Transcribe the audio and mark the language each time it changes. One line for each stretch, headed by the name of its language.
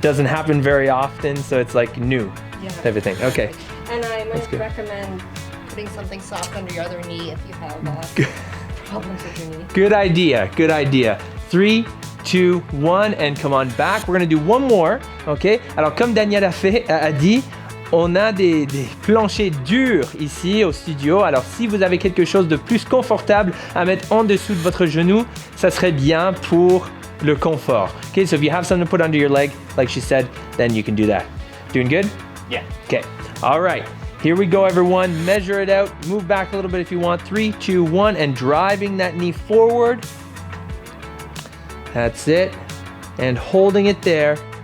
English: doesn't happen very often, so it's like new Yeah. type of thing. Okay. And I might good. recommend putting something soft under your other knee if you have problems with your knee. Good idea, good idea. 3, 2, 1, and come on back. We're gonna do one more, ok?
French: Alors comme Daniel a dit, on a des planchers durs ici au studio. Alors si vous avez quelque chose de plus confortable à mettre en dessous de votre genou, ça serait bien pour le confort.
English: Okay, so if you have something to put under your leg, like she said, then you can do that. Doing good? Yeah. Okay, all right. Here we go, everyone. Measure it out. Move back a little bit if you want. 3, 2, 1, and driving that knee forward. That's it. And holding it there.